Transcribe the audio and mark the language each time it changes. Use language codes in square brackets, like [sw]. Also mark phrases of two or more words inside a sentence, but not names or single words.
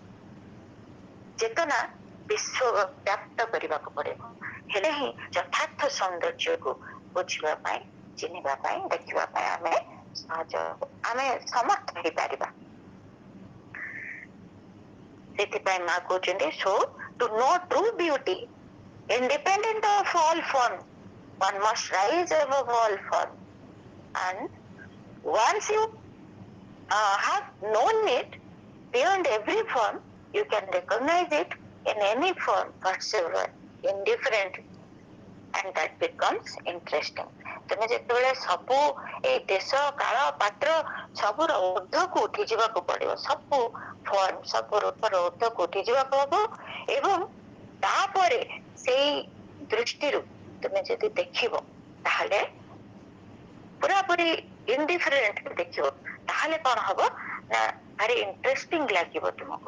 [or] ଚେତନା ବିଶ୍ୱ ବ୍ୟାପ୍ତ କରିବାକୁ ପଡିବ। ହେଲେ ହିଁ ଯଥାର୍ଥ ସୌନ୍ଦର୍ଯ୍ୟକୁ ବୁଝିବା ପାଇଁ, ଚିହ୍ନିବା ପାଇଁ, ଦେଖିବା ପାଇଁ ଆମେ ସହଜ, ଆମେ ସମର୍ଥ ହେଇପାରିବା। ସେଥିପାଇଁ ମା କହୁଛନ୍ତି [en] so to know true beauty independent of all form, one must rise above all form, and once you have known it beyond every form, you can recognize it in any form whatsoever, indifferent, and that becomes interesting. [or] ତମେ ଯେତେବେଳେ ସବୁ ଏଇ ଦେଶ କାଳ ପାତ୍ର ସବୁର ଊର୍ଦ୍ଧ୍ୱକୁ ଉଠି ଯିବାକୁ ପଡିବ, ସବୁ ଫର୍ମ ସବୁ ରୂପର ଊର୍ଦ୍ଧ୍ୱକୁ ଉଠି ଯିବାକୁ ହବ, ଏବଂ ତାପରେ ସେଇ ଦୃଷ୍ଟିରୁ ତୁମେ ଯଦି ଦେଖିବ ତାହେଲେ ପୁରାପୁରି ଇନଡିଫରେଣ୍ଟ ଦେଖିବ, ତାହେଲେ କଣ ହବ ନା ଭାରି ଇଣ୍ଟରେଷ୍ଟିଂ ଲାଗିବ ତୁମକୁ।